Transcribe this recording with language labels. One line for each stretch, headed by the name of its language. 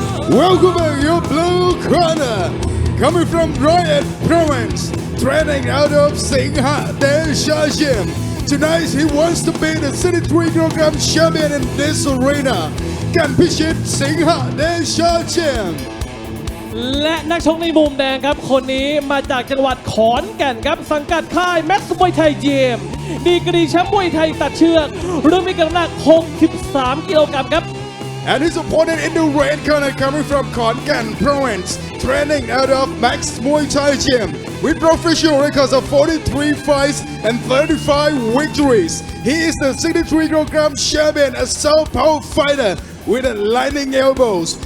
English: Welcome back, your blue corner, coming from Brighton Province, training out of Singha Desha Gym. Tonight he wants to be the 63-kilogram champion in this arena. Gan Pichit Singha Desha Gym.
Thai: และนักชกในมุมแดงครับคนนี้มาจากจังหวัดขอนแก่นครับสังกัดค่ายแม็กซ์มวยไทยเจมดีกรีแชมป์มวยไทยตัดเชือกรุ่นพิกัดน้ำหนัก 63 กิโลกรัมครับ
English: And his opponent in the red corner coming from Konkan Province, training out of Max Muay Thai Gym with professional records of 43 fights and 35 victories. He is the 63-kilogram champion, a southpaw fighter with lightning elbows.